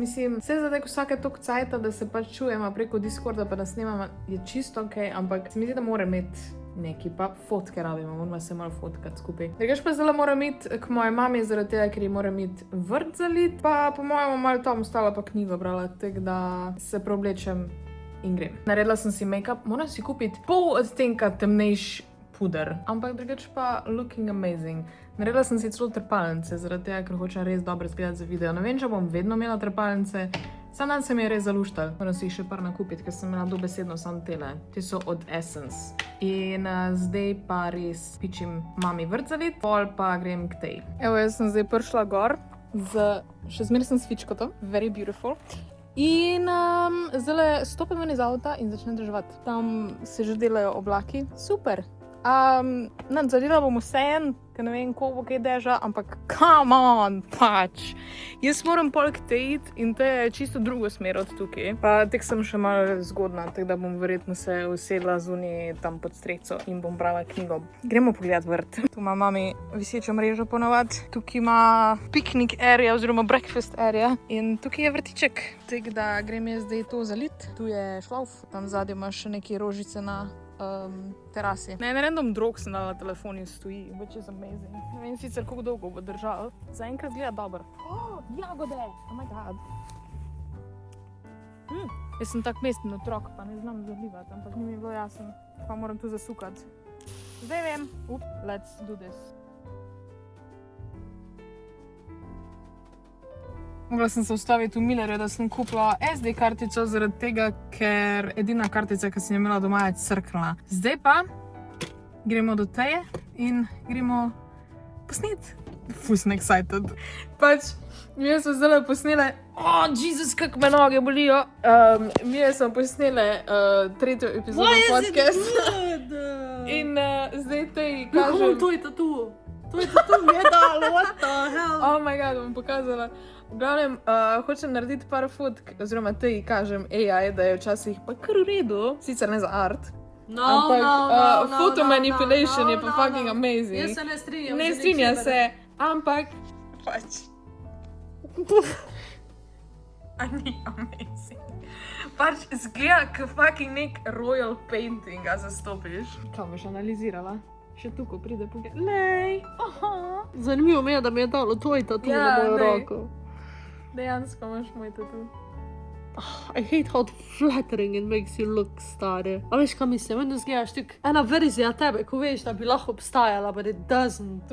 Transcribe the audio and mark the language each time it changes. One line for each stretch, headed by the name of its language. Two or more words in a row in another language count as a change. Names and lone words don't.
Slovenian: Mislim, vse zadaj vsake toliko cajta, da se pač čujemo preko Discorda, pa da snemamo, je čisto okej, ampak se mi zdi, da mora imeti neki, pa fotke rabimo, moramo se malo fotkati skupaj. Drugač pa zdaj moram iti k moji mami, zaradi tega, ker ji moram iti vrt zalit, pa po mojem malo tam ostala pa knjigo brala, tako da se preoblečem in grem. Naredila sem si make-up, moram si kupiti pol odtenka temnejši puder, ampak drugač pa
English: looking amazing.
Slovenian: Naredila sem si celo trepalnice, zaradi tega, ker hočem res dobro izgledati za video. Ne vem, če bom vedno imela trepalnice, sam dan se mi je res zaluštal. Moram si jih še par nakupiti, ker sem imela dobesedno samo tele. Ti so od Essence. In zdaj pa res pičim mami vrt zalit, pol pa grem k tej. Evo, jaz sem zdaj prišla gor, še zmeraj sem s fičkotom,
English: very beautiful.
Slovenian: In zdaj stopim ven iz avta in začnem državati. Tam se že delajo oblaki, super. Nadzorila bom vseeno, ker ne vem, koliko bo kaj deža, ampak
English: come on,
Slovenian: pač. Jaz moram pol k tej iti in to je čisto drugo smer od tukaj. Pa tek sem še malo zgodna, tako da bom verjetno se usedla zunaj tam pod streho in bom brala knjigo. Gremo pogledat vrt. Tu ima mami visečo mrežo ponovadi. Tukaj ima
English: picnic area
Slovenian: oziroma
English: breakfast area
Slovenian: in tukaj je vrtiček. Tako da grem jaz zdaj to zalit. Tu je šlauf, tam zadaj ima še neke rožice na terasi. Na en random drog sem dala telefon in stoji,
English: which is amazing.
Slovenian: Ne vem sicer, koliko dolgo bo držal. Zaenkrat gleda dobro. Jagode!
English: Oh my god.
Slovenian: Jaz sem tak mestni otrok, pa ne znam zalivati, ampak ni mi bilo jasno. Pa moram tu zasukati. Zdaj vem.
English: Let's do this.
Slovenian: Mogla sem se ustaviti v Millerju, da sem kupila SD kartico zaradi tega, ker edina kartica, ki sem jo imela doma, je crknila. Zdaj pa gremo do Teje in gremo posnet. Ful sem excited. Pač, mi smo zdaj posnele, Jesus, kako me noge bolijo. Mi smo posnele 3. epizodo podcasta. In zdaj Teji kažem. To je tatu mi je dalo,
English: what the hell? Oh my god,
Slovenian: bom pokazala. V glavnem, hočem narediti par fotk, oziroma Teji kažem AI, da je včasih pa kar v redu, sicer ne za art, ampak
English: photo manipulation
Slovenian: je pa
English: fucking amazing.
Slovenian: Jaz se ne strinjam. Ne strinja se, ampak pač. A ni amazing. Pač zgleda k fucking nek
English: royal painting,
Slovenian: a zastopiš. Kaj boš analizirala? Še tu, ko pride pogled. Lej! Zanimivo mi je, da mi je dalo tvoj tatu na mojo roko. Dejansko imaš moj tatu.
English: I hate how flattering it makes you look,
Slovenian: stari. A veš, kaj mislim? Meni zgledaš tik ena verzija tebe, ko veš, da bi lahko obstajala,
English: but it doesn't.